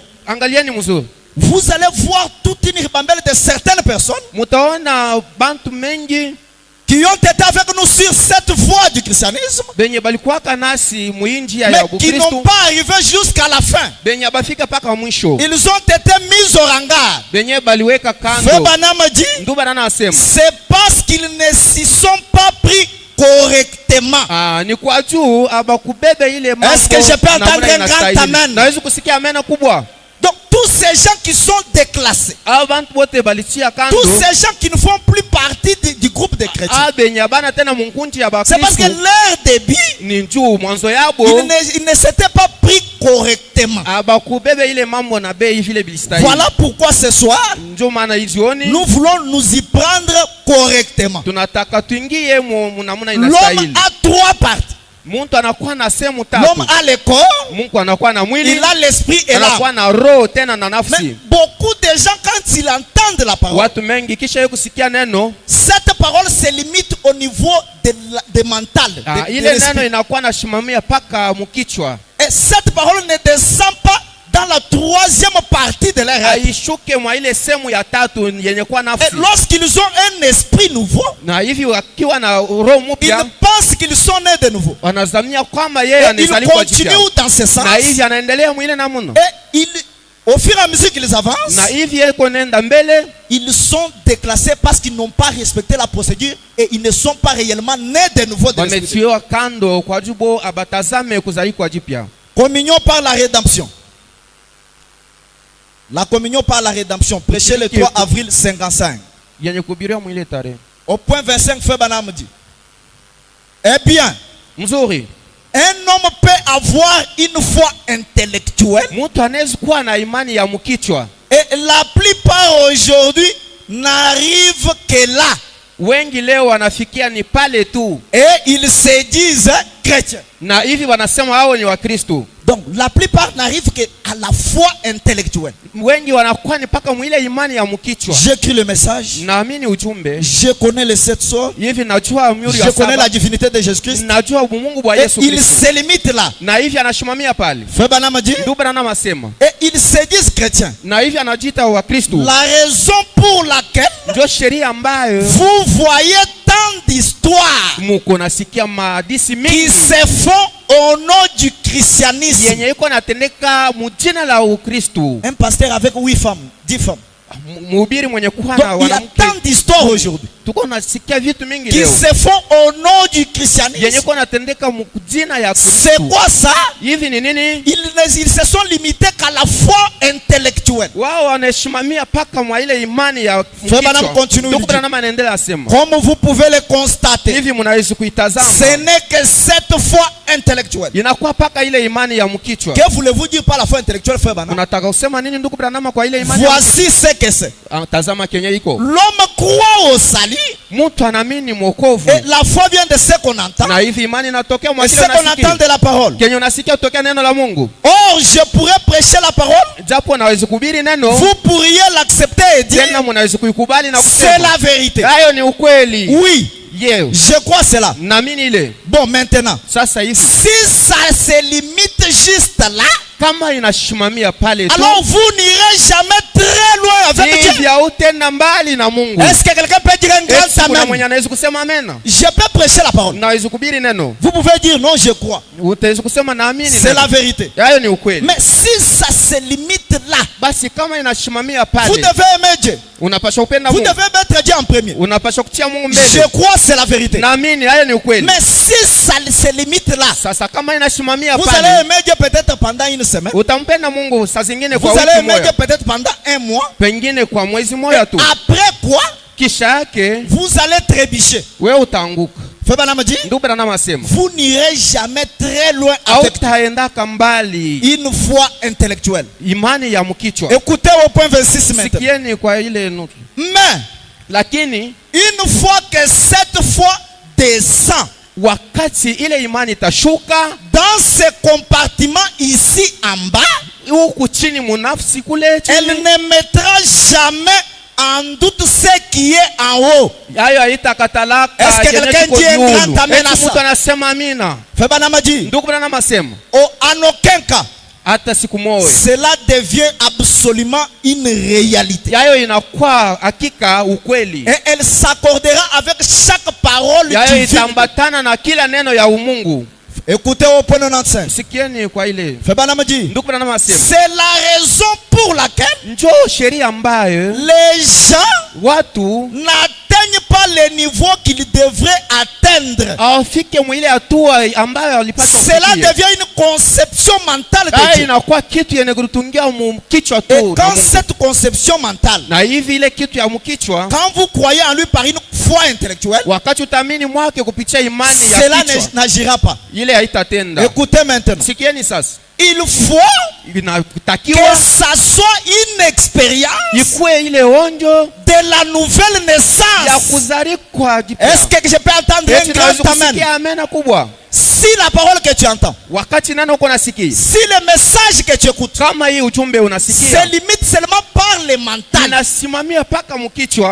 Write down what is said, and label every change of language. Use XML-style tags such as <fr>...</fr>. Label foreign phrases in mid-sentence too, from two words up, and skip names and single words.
<sw>Angalieni mzuri,</sw> <fr>Vous allez voir toute une ribambelle de certaines personnes</fr> <sw>mutaona bantu mengi</sw> <fr>qui ont été avec nous sur cette voie du christianisme,</fr> <sw>benye balikuwaka nasi muinji ya</sw> <fr>mais qui</fr> <sw>Bukristu</sw> <fr>n'ont pas arrivé jusqu'à la fin.</fr> <sw>benye bafika paka mwisho,</sw> <fr>Ils ont été mis au hangar.</fr> <sw>benye baliweka</sw> <fr>Frère</fr> <sw>kando.</sw> <fr>Branham dit,</fr> <sw>Ndugu Branham anasema</sw> <fr>c'est parce qu'ils ne s'y sont pas pris correctement.</fr> <sw>ni kwa juu abakubebe ile mambo.</sw> <fr>Est-ce que je peux entendre</fr> <sw>namna</sw> <fr>un grand</fr> <sw>inastahili.</sw> <fr>amen?</fr> <sw>Naweza kusikia amena kubwa.</sw> <fr>Donc tous ces gens qui sont déclassés,</fr> <sw>Abantu wote balitia kando,</sw> <fr>tous ces gens qui ne font plus partie du groupe des chrétiens,</fr> <sw>benye bana tena munkunji ya</sw> <fr>c'est parce que</fr> <sw>Bakristu</sw> <fr>leur débit,</fr> <sw>ni njuu mwanzo yabo</sw> <fr>ils ne s'étaient pas pris correctement.</fr> <sw>abakubebe ile mambo na bei vile bilistahili.</sw> <fr>Voilà pourquoi ce soir,</fr> <sw>Ndio maana hizioni</sw> <fr>nous voulons nous y prendre correctement.</fr> <sw>tunataka tuingie namna</sw> <fr>L'homme</fr> <sw>inastahili.</sw> <fr>a trois parties.</fr> <sw>Mtu anakuwa na sehemu</sw> <fr>L'homme</fr> <sw>tatu.</sw> <fr>a le corps,</fr> <sw>Mungu anakuwa na mwili,</sw> <fr>il a l'esprit et</fr> <sw>anakuwa</sw> <fr>l'âme.</fr> <sw>na roho tena na</sw> <fr>Mais</fr> <sw>nafsi.</sw> <fr>beaucoup de gens, quand ils entendent la parole,</fr> <sw>Watu mengi kisha yeye kusikia neno,</sw> <fr>cette parole se limite au niveau de mental, de</fr> <sw>ile neno</sw> <fr>l'esprit.</fr> <sw>inakuwa nashimamia paka mkichwa.</sw> <fr>Et cette parole ne descend pas dans la troisième partie de leur être.</fr> <sw>Haishuke mwa ile sehemu ya tatu yenye kuwa</sw> <fr>Et</fr> <sw>nafsi.</sw> <fr>lorsqu'ils ont un esprit nouveau,</fr> <sw>Na hivi wakiwa na roho</sw> <fr>ils</fr> <sw>mpya</sw> <fr>pensent qu'ils sont nés de nouveau.</fr> <sw>wanazamia kwamba yeye</sw> <fr>Et ils</fr> <sw>anazaliwa kwa jipya.</sw> <fr>continuent dans ce sens.</fr> <sw>Na hivi anaendelea mwile namna.</sw> <fr>Et au fur et à mesure qu'ils avancent,</fr> <sw>Na hivi yeko nenda mbele,</sw> <fr>ils sont déclassés parce qu'ils n'ont pas respecté la procédure et ils ne sont pas réellement nés de nouveau de l'esprit.</fr> <sw>wametiwa kando kwa jubo abatazame kuzaliwa kwa jipya.</sw> <fr>Communion par la rédemption. La communion par la rédemption, prêché le 3 avril 55.</fr> <sw>Yenye kubiria mwile tarehe.</sw> <fr>Au point 25, Frère Branham dit, eh bien,</fr> <sw>Mzuri,</sw> <fr>un homme peut avoir une foi intellectuelle</fr> <sw>mtu anaweza kuwa na imani ya mkichwa.</sw> <fr>et la plupart aujourd'hui n'arrivent que là.</fr> <sw>Wengi leo wanafikia ni pale tu.</sw> <fr>Et ils se disent chrétiens.</fr> <sw>Na hivi wanasema hao ni Wakristo.</sw> <fr>Donc la plupart n'arrivent qu'à la foi intellectuelle.</fr> <sw>Wengi wanakuwa ni paka mwile imani ya mkichwa.</sw> <fr>J'écris le message.</fr> <sw>Naamini ujumbe.</sw> <fr>Je connais les 7 sceaux.</fr> <sw>Hivi najua muri</sw> <fr>Je</fr> <sw>ya</sw> <fr>connais la</fr> <sw>saba.</sw> <fr>divinité de Jésus-Christ.</fr> <sw>Najua Mungu wa</sw> <fr>Et</fr> <sw>Yesu</sw> <fr>ils</fr> <sw>Kristo.</sw> <fr>se limitent là.</fr> <sw>Na hivi anashimamia pale.</sw> <fr>Frère Branham dit,</fr> <sw>Ndugu Branham asema.</sw> <fr>et ils se disent chrétiens.</fr> <sw>Na hivi anajiita Wakristo.</sw> <fr>La raison pour laquelle</fr> <sw>Ndio sheria ambayo</sw> <fr>vous voyez tant d'histoires</fr> <sw>muko nasikia mahadisi</sw> <fr>qui</fr> <sw>mingi</sw> <fr>se font au nom du christianisme.</fr> <sw>yenye iko natendeka mujina la Ukristo.</sw> <fr>Un pasteur avec 8 femmes, 10 femmes.</fr> <sw>Mhubiri mwenye kuwa</sw> <fr>Donc</fr> <sw>na</sw> <fr>il y a</fr> <sw>wanamke.</sw> <fr>tant d'histoires aujourd'hui</fr> <sw>Tuko nasikia vitu mingi</sw> <fr>qui</fr> <sw>leo</sw> <fr>se font au nom du</fr> <sw>yenye</sw> <fr>christianisme.</fr> <sw>iko natendeka mujina ya</sw> <fr>C'est</fr> <sw>Kristo.</sw> <fr>quoi ça?</fr> <sw>Hivi ni nini?</sw> <fr>Ils se sont limités qu'à la foi intellectuelle.</fr> <sw>Wao wanashimamia paka mwa ile imani ya</sw> <fr>Frère Branham continue,</fr> <sw>Ndugu</sw> <fr>il dit,</fr> <sw>Branham anaendelea asema.</sw> <fr>comme vous pouvez le constater,</fr> <sw>Hivi mnaweza kuitazama.</sw> <fr>ce n'est que cette foi intellectuelle.</fr> <sw>Inakuwa paka ile imani ya mkichwa.</sw> <fr>Que voulez-vous dire par la foi intellectuelle, Frère Branham?</fr> <sw>Unataka kusema nini ndugu Branham kwa ile imani?</sw> <fr>Voici ce que c'est.</fr> <sw>Tazama kenye iko.</sw> <fr>L'homme croit au salut</fr> <sw>Mtu anaamini mwokovu.</sw> <fr>et la foi vient de ce qu'on entend</fr> <sw>Na hivi imani inatokea</sw> <fr>et</fr> <sw>mwa</sw> <fr>ce</fr> <sw>kile</sw> <fr>qu'on entend</fr> <sw>unasikia.</sw> <fr>de la parole.</fr> <sw>Kenye unasikia kutokea neno la Mungu.</sw> <fr>Or, je pourrais prêcher la parole,</fr> <sw>Japo naweza kuhubiri neno,</sw> <fr>vous pourriez l'accepter et dire</fr> <sw>tena mnaweza kuikubali na</sw> <fr>c'est</fr> <sw>kusema</sw> <fr>la vérité.</fr> <sw>hayo ni ukweli.</sw> <fr>Oui,</fr> <sw>Yeo.</sw> <fr>je crois cela.</fr> <sw>Naamini ile.</sw> <fr>Bon, maintenant,</fr> <sw>Sasa hivi</sw> <fr>si ça se limite juste là,</fr> <sw>kama inashimamia pale tu,</sw> <fr>alors vous n'irez jamais très loin avec Dieu.</fr> <sw>hivi hautenda mbali na Mungu.</sw> <fr>Est-ce que quelqu'un peut dire un grand</fr> <sw>Eti kuna mwenye</sw> <fr>amen?</fr> <sw>anaweza kusema amen?</sw> <fr>Je peux prêcher la parole.</fr> <sw>Naweza kuhubiri neno.</sw> <fr>Vous pouvez dire non, je crois.</fr> <sw>Utaweza kusema naamini.</sw> <fr>C'est la vérité.</fr> <sw>Hayo ni ukweli.</sw> <fr>Mais si ça se limite là,</fr> <sw>Basi kama inashimamia</sw> <fr>vous</fr> <sw>pale,</sw> <fr>devez aimer Dieu.</fr> <sw>unapaswa kupenda</sw> <fr>Vous</fr> <sw>Mungu.</sw> <fr>devez mettre Dieu en premier.</fr> <sw>Unapaswa kutia Mungu</sw> <fr>Je</fr> <sw>mbele.</sw> <fr>crois, c'est la vérité.</fr> <sw>Naamini, hayo ni ukweli.</sw> <fr>Mais si ça se limite là,</fr> <sw>Sasa kama inashimamia</sw> <fr>vous allez</fr> <sw>pale,</sw> <fr>aimer Dieu peut-être pendant une semaine.</fr> <sw>utampenda Mungu saa zingine</sw> <fr>Vous</fr> <sw>kwa</sw> <fr>allez</fr> <sw>wiki</sw> <fr>aimer Dieu</fr> <sw>moja,</sw> <fr>peut-être pendant un mois.</fr> <sw>pengine kwa mwezi moja tu.</sw> <fr>Après quoi,</fr> <sw>Kisha yake</sw> <fr>vous allez trébucher.</fr> <sw>wewe utaanguka.</sw> <fr>Fais pas me dire,</fr> <sw>Ndugu Branham asema,</sw> <fr>vous n'irez jamais très loin avec</fr> <sw>hautaendaka mbali</sw> <fr>une foi intellectuelle.</fr> <sw>imani ya mkichwa.</sw> <fr>Écoutez au point 26 maintenant.</fr> <sw>Sikieni kwa ile nusu.</sw> <fr>Mais,</fr> <sw>Lakini</sw> <fr>une fois que cette foi descend</fr> <sw>wakati ile imani itashuka</sw> <fr>dans ce compartiment ici en bas,</fr> <sw>huku chini munafsi kule</sw> <fr>elle</fr> <sw>chini,</sw> <fr>ne mettra jamais en doute ce qui est en haut.</fr> <sw>hayo haitakatalaka.</sw> <fr>Est-ce que quelqu'un dit un grand amen à</fr> <sw>Eti mtu</sw> <fr>ça?</fr> <sw>anasema amina.</sw> <fr>Fais pas me dire,</fr> <sw>Ndugu Branham asema,</sw> <fr>en aucun cas,</fr> <sw>hata siku moja</sw> <fr>cela devient absolument une réalité.</fr> <sw>yayo inakuwa hakika ukweli.</sw> <fr>Et elle s'accordera avec chaque parole</fr> <sw>Yayo</sw> <fr>divine.</fr> <sw>itambatana na kila neno ya umungu.</sw> <fr>Écoutez au point 95.</fr> <sw>Sikieni kwa ile.</sw> <fr>Fais pas me dire,</fr> <sw>Ndugu Branham asema,</sw> <fr>c'est la raison pour laquelle</fr> <sw>njoo sheria ambayo</sw> <fr>les gens</fr> <sw>watu</sw> <fr>n'atteignent pas le niveau qu'ils devraient atteindre.</fr> <sw>awafike mwile hatua ambayo walipaswa</sw> <fr>Cela</fr> <sw>kufikia.</sw> <fr>devient une conception mentale de</fr> <sw>Hayo</sw> <fr>Dieu.</fr> <sw>inakuwa kitu yenye kutungia mkichwa tu</sw> <fr>Et</fr> <sw>na</sw> <fr>quand</fr> <sw>Mungu.</sw> <fr>cette conception mentale,</fr> <sw>Na hivi ile kitu ya mkichwa,</sw> <fr>quand vous croyez en lui par une foi intellectuelle,</fr> <sw>wakati utamini mwake kupitia imani ya</sw> <fr>cela</fr> <sw>kichwa,</sw> <fr>n'agira pas.</fr> <sw>ile haitatenda.</sw> <fr>Écoutez maintenant.</fr> <sw>Sikieni sasa,</sw> <fr>Il faut</fr> <sw>inatakiwa</sw> <fr>que ça soit une expérience</fr> <sw>ikuwe ile onjo</sw> <fr>de la nouvelle</fr> <sw>ya</sw> <fr>naissance.</fr> <sw>kuzarikwa jipya.</sw> <fr>Est-ce que je peux entendre</fr> <sw>Eti</sw> <fr>un</fr> <sw>naweza</sw> <fr>grand amen?</fr> <sw>kusikia amena kubwa</sw> <fr>Si la parole que tu entends,</fr> <sw>wakati neno uko nasikia,</sw> <fr>si le message que tu écoutes</fr> <sw>kama hii ujumbe</sw> <fr>se</fr> <sw>unasikia</sw> <fr>limite seulement par le mental,</fr> <sw>inasimamia paka mkichwa,</sw>